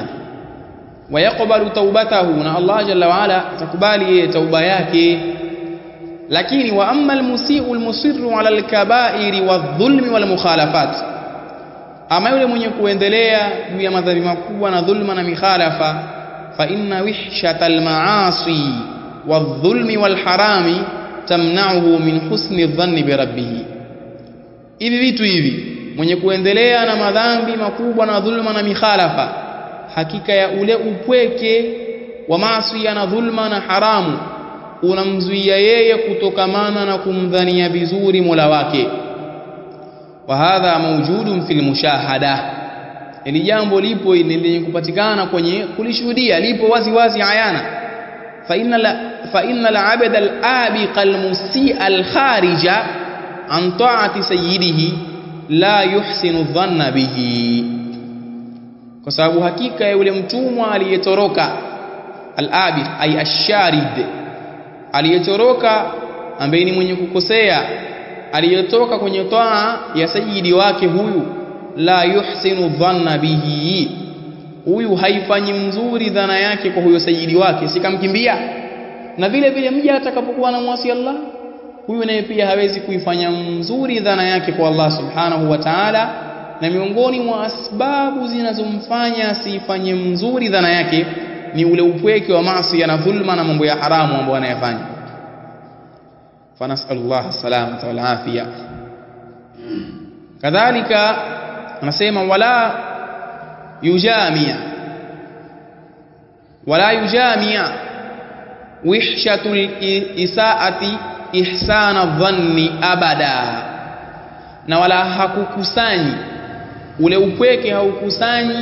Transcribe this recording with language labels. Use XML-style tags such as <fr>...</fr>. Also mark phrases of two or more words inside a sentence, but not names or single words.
<ar>ويقبل توبته,</ar> <sw>na Allah</sw> <ar>جل وعلا</ar> <sw>atakubali yeye tauba yake. Lakini</sw> <ar>وأما المسيء المصر على الكبائر والظلم والمخالفات,</ar> <sw>ama yule mwenye kuendelea juu ya madhambi makubwa na dhulma na mikhalafa,</sw> <ar>فإن وحشة المعاصي والظلم والحرام تمنعه من حسن الظن بربه.</ar> <sw>Hivi vitu hivi, mwenye kuendelea na madhambi makubwa na dhulma na mikhalafa, hakika ya ule upweke wa maasi na dhulma na haramu unamzuia yeye kutokamana na kumdhania vizuri Mola wake.</sw> <ar>وهذا موجود في المشاهدة,</ar> <sw>ili jambo lipo lenye kupatikana kwenye kulishuhudia, lipo wazi wazi ayana.</sw> <ar>فإن العبد الآبق المسيء الخارج عن طاعة سيده لا يحسن الظن bihi,</ar> <sw>kwa sababu hakika ya yule mtumwa aliyetoroka,</sw> <ar>الآبق أي الشريد,</ar> <sw>aliyetoroka ambaye ni mwenye kukosea, aliyetoka kwenye taa ya sayyidi wake, huyu</sw> <ar>لا يحسن الظن به,</ar> <sw>huyu haifanyi mzuri dhana yake kwa huyo sayyidi wake, sikamkimbia. Na vile vile mja atakapokuwa na muasi Allah, huyu naye pia hawezi kuifanya mzuri dhana yake kwa Allah</sw> <ar>سبحانه وتعالى.</ar> <sw>Na miongoni mwa asbabu zinazomfanya asifanye mzuri dhana yake ni ule upweke wa maasi na dhulma na mambo ya haramu ambayo anayafanya.</sw> <ar>فنسأل الله السلامة والعافية.</ar> <sw>Kadhalika anasema</sw> <ar>ولا يجامع وحشة الإساءة إحسان الظن أبدا,</ar> <sw>na wala hakukusanyi ule upweke, haukusanyi.</sw>